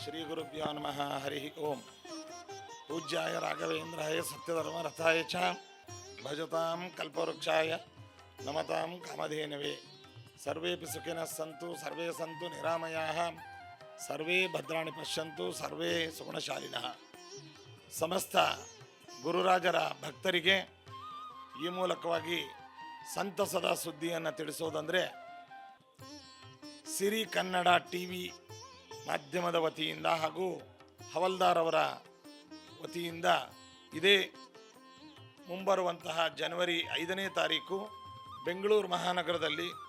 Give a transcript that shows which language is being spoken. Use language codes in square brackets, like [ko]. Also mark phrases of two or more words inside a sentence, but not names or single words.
[sa] ಶ್ರೀ ಗುರುಭ್ಯೋ ನಮಃ. ಹರಿ ಓಂ. ಪೂಜ್ಯಾಯ ರಾಘವೇಂದ್ರಾಯ ಸತ್ಯಧರ್ಮ ರಥಾಯ ಚ ಭಜತಾಂ ಕಲ್ಪವೃಕ್ಷಾಯ ನಮತಾಂ ಕಾಮಧೇನವೇ. ಸರ್ವೇಪಿ ಸುಖಿನಃ ಸಂತು ಸರ್ವೇ ಸಂತು ನಿರಾಮಯಾಃ ಸರ್ವೇ ಭದ್ರಾಣಿ ಪಶ್ಯಂತು ಸರ್ವೇ ಸುಗುಣಶಾಲಿನಃ. [kn] ಸಮಸ್ತ ಗುರುರಾಜರ ಭಕ್ತರಿಗೆ ಈ ಮೂಲಕವಾಗಿ ಸಂತಸದ ಸುದ್ದಿಯನ್ನು ತಿಳಿಸೋದಂದರೆ, ಸಿರಿ ಕನ್ನಡ ಟಿವಿ ಮಾಧ್ಯಮದ ವತಿಯಿಂದ ಹಾಗೂ ಹವಲ್ದಾರ್ ಅವರ ವತಿಯಿಂದ ಇದೇ ಮುಂಬರುವಂತಹ ಜನವರಿ 5ನೇ ತಾರೀಕು ಬೆಂಗಳೂರು ಮಹಾನಗರದಲ್ಲಿ